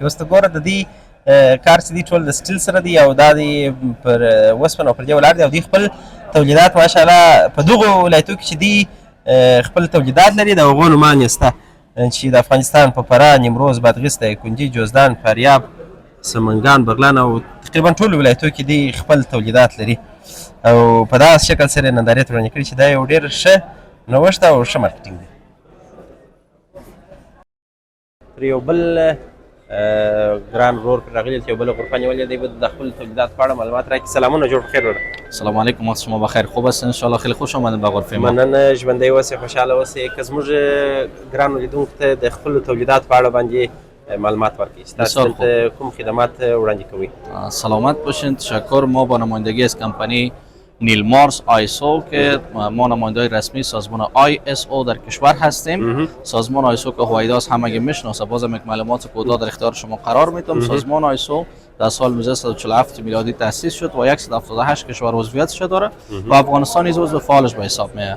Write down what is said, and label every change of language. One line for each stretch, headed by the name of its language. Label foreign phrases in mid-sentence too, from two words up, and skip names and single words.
Pashto: اوس ته ګوره د دې کار چې دی ټول د سټیل سره دی او دا دی پر اوسپنه او پر دې ولاړ دی او دوی خپل تولیدات ماشاءالله په دغو ولایتو کې چې دی خپل تولیدات لري د هغو نومان یې شته چې د افغانستان په فراه، نیمروز، بادغیس، دایکنډي، جوزدان، فاریاب، سمنګان، بغلان او تقریبا ټولو ولایتو کې دی خپل تولیدات لري او په داسې شکل سره یې نندارې ته وړاندې کړي چې دا یو ډېر ښه نوښت او ښه مارکیټینګ دی. پر یو بل ګران ورور پرې راغلي چې یو بله غرفه نیولې دی، به د خپل تولیدات په اړه معلومات راکړي. سلامونه، جوړ بخیر وروره.
Arabic: سلام علیکم،
Persian: وقت شما بخیر، خوب هستین؟ انشاءالله خیلی خوش آمدین به غرفه ما.
Pashto: مننه، ژوندی اوسئ، خوشحاله اوسئ. که زموږ ګرانو لیدونکو ته د خپلو تولیداتو په اړه باندې معلومات ورکړئ. تاسو دلته کوم خدمات وړاندې کوئ؟
Persian: سلامت باشین. تشکر. ما با نمایندگی از کمپانی نیل مارس آیسو که ما نماینده رسمی سازمان ISO در کشور هستیم. سازمان آیسو که هویداس همگی میشناسه، بازم یک معلومات کوتاه در اختیار شما قرار میدم. سازمان آیسو در سال 1947 میلادی تأسیس شد و 178 کشور عضویتش داره و افغانستان نیز عضو فعالش به حساب میاد.